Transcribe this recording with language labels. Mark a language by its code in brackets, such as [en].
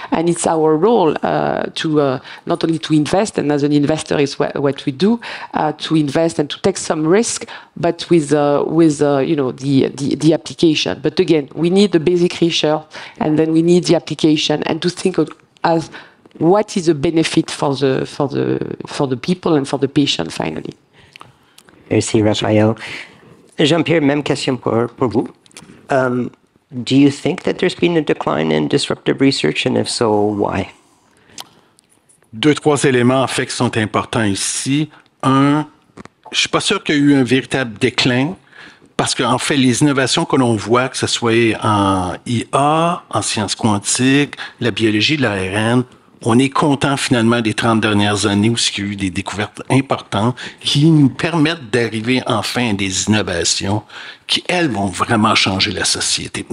[en] And it's our role to not only to invest, and as an investor is what we do, to invest and to take some risk, but with the application. But again, we need the basic research, and then we need the application, and to think of as what is the benefit for the people and for the patient finally. [fr] Merci, Raphaël. Jean-Pierre, même question pour vous. [en] Do you think that there's been a decline in disruptive research, and if so, why? [fr] 2-3 éléments en fait qui sont importants ici. Un, je suis pas sûr qu'il y a eu un véritable déclin, parce qu'en fait, les innovations que l'on voit, que ce soit en IA, en sciences quantiques, la biologie de l'ARN, on est content finalement des 30 dernières années où il y a eu des découvertes importantes qui nous permettent d'arriver enfin à des innovations qui, elles, vont vraiment changer la société.